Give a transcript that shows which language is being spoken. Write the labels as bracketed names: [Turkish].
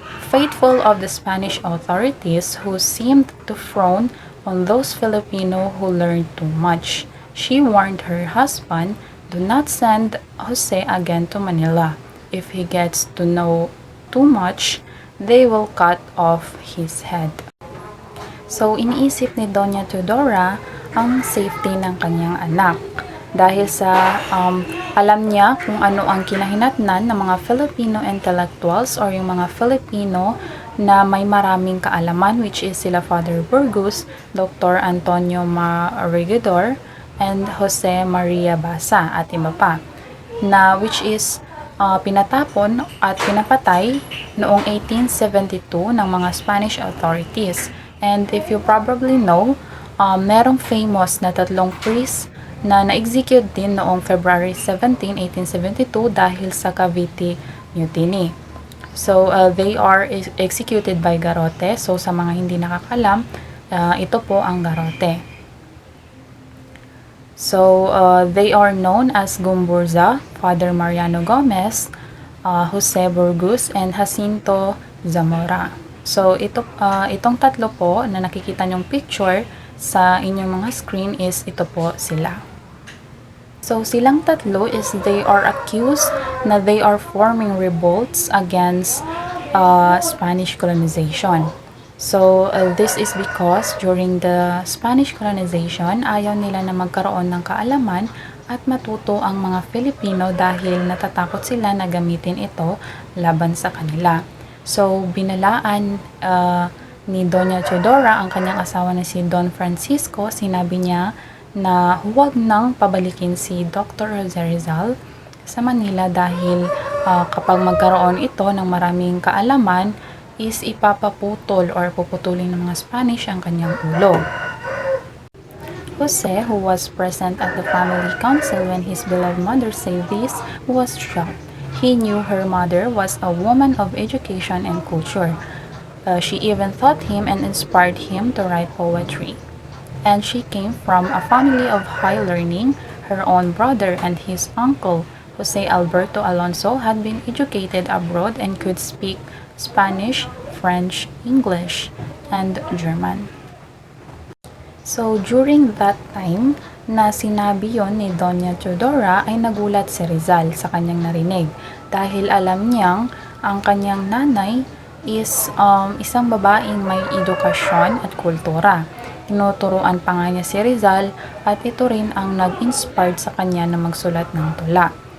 [English] Faithful of the Spanish authorities who seemed to frown on those Filipino who learned too much, she warned her husband, do not send Jose again to Manila. If he gets to know too much, they will cut off his head. [Filipino] So, iniisip ni Doña Teodora ang safety ng kanyang anak. Dahil sa alam niya kung ano ang kinahinatnan ng mga [English] Filipino intellectuals [Filipino] or yung mga Filipino na may maraming kaalaman, which is sila Father Burgos, Dr. Antonio Marigidor, and Jose Maria Basa at iba pa, na which is pinatapon at pinapatay noong 1872 ng mga Spanish authorities. [English] And if you probably know, [Filipino] merong famous na tatlong priests na na-execute din noong February 17, 1872 dahil sa Cavite Mutiny. [English] So, they are executed by garrote. [Filipino] So, sa mga hindi nakakalam, ito po ang garrote. [English] So, they are known as Gumburza, Father Mariano Gomez, Jose Burgos, and Jacinto Zamora. [Filipino] So, itong tatlo po na nakikita nyong picture sa inyong mga screen is ito po sila. [English] So, [Filipino] silang tatlo [English] is they are accused na they are forming revolts against Spanish colonization. [Filipino] So, [English] this is because during the Spanish colonization, [Filipino] ayaw nila na magkaroon ng kaalaman at matuto ang mga Filipino dahil natatakot sila na gamitin ito laban sa kanila. So, binalaan ni Doña Teodora ang kanyang asawa na si Don Francisco. Sinabi niya na huwag nang pabalikin si Dr. Jose Rizal sa Manila dahil kapag magkaroon ito ng maraming kaalaman is ipapaputol or puputulin ng mga Spanish ang kanyang ulo. [English] Jose, who was present at the family council when his beloved mother said this, was shocked. He knew her mother was a woman of education and culture. She even taught him and inspired him to write poetry. And she came from a family of high learning. Her own brother and his uncle, Jose Alberto Alonso, had been educated abroad and could speak Spanish, French, English, and German. So during that time, [Filipino] na sinabi yon ni Doña Teodora ay nagulat si Rizal sa kanyang narinig dahil alam niyang ang kanyang nanay is isang babaeng may edukasyon at kultura. Tinuturuan pa nga niya si Rizal at ito rin ang nag-inspired sa kanya na magsulat ng tula.